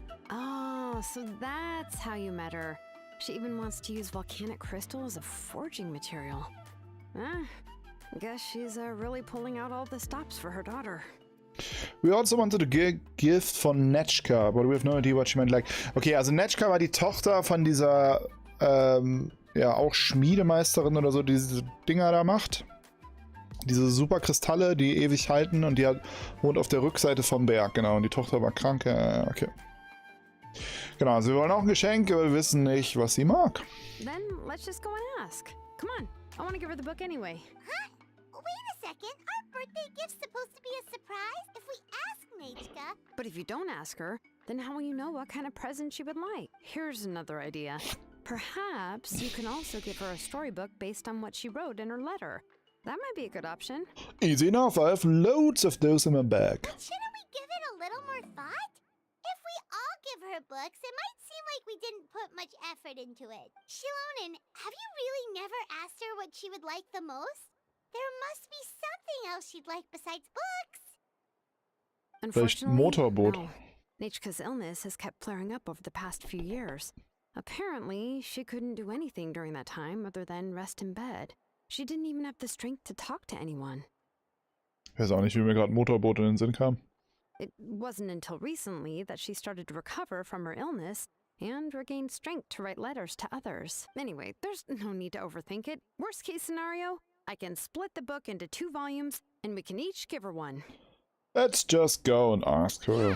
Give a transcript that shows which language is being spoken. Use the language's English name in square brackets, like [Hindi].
[English] Oh, so that's how you met her. She even wants to use volcanic crystal as a forging material. Guess she's really pulling out all the stops for her daughter. We also wanted a gift von Netschka, but we have no idea what she meant. [German] Like, okay, also Netschka war die Tochter von dieser, ja, auch Schmiedemeisterin oder so, die diese Dinger da macht. Diese Superkristalle, die ewig halten, und die wohnt auf der Rückseite vom Berg, genau. Und die Tochter war krank, okay. Genau, also wir wollen auch ein Geschenk, aber wir wissen nicht, was sie mag. [English] Then let's just go and ask. Come on, I want to give her the book anyway. Huh? Wait a second. Our birthday gift's supposed to be a surprise if we ask Nachka. But if you don't ask her, then how will you know what kind of present she would like? Here's another idea. Perhaps you can also give her a storybook based on what she wrote in her letter. That might be a good option. Easy enough, I have loads of those in my bag. But shouldn't we give it a little more thought? If we all give her books, it might seem like we didn't put much effort into it. Xilonen, have you really never asked her what she would like the most? There must be something else she'd like besides books. Unfortunately, [German] Motorboot. [English] no. Nachka's illness has kept flaring up over the past few years. Apparently, she couldn't do anything during that time other than rest in bed. She didn't even have the strength to talk to anyone. [German] Ich weiß auch nicht, wie mir gerade Motorboot in den Sinn kam. [English] It wasn't until recently that she started to recover from her illness and regained strength to write letters to others. Anyway, there's no need to overthink it. Worst case scenario, I can split the book into 2 volumes and we can each give her one. Let's just go and ask her.